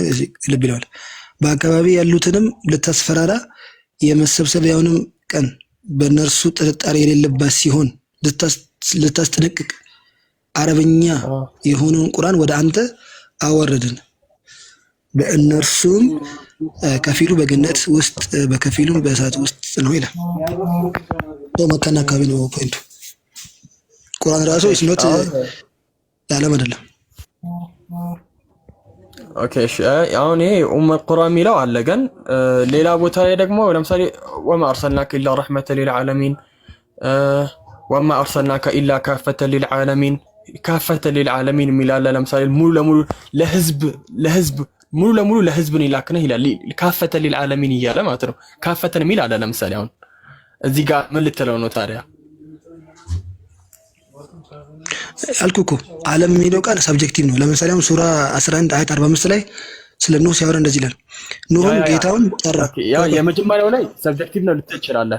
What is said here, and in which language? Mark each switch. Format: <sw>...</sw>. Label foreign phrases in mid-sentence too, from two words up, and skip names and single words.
<am>ልብ ይላል በአካባቢ ያሉትንም ልታስፈራራ የመሰብሰቢያውንም ቀን በእነርሱ ጥርጣሬ የሌለባት ሲሆን ልታስጠነቅቅ አረበኛ የሆነውን ቁርአን ወደ አንተ አወረድን በእነርሱም ከፊሉ በገነት ውስጥ በከፊሉ በእሳት ውስጥ ነው ይላል። መካና አካባቢ ነው ፖይንቱ። ቁርአን ራሱ እስኖት ለዓለም አይደለም። ኦኬ እሺ አሁን ይሄ القرى የሚለው አለ ግን ሌላ ቦታ ላይ ደግሞ ለምሳሌ</am> <ar>وما أرسلناك إلا رحمة للعالمين وما أرسلناك إلا كافة للعالمين كافة للعالمين</ar> <am>የሚላል ለምሳሌ ሙሉ ለሙሉ ለህዝብ ነው ይላክነህ ይላል</am> <ar>كافة للعالمين</ar> <am>እያለ ማለት ነው ካፈተን የሚል አለ ለምሳሌ አሁን እዚህ ጋር ምን ልትለው ነው ታዲያ አልኩኩ ዓለም የሚለው ቃል ሰብጀክቲቭ ነው ለምሳሌ አሁን ሱራ 11 አያት 45 ላይ ስለ ኖህ ሲያወራ እንደዚህ ይላል ኖህም ጌታውን ጠራ ያ የመጀመሪያው ላይ ሰብጀክቲቭ ነው ልትችላለህ</am>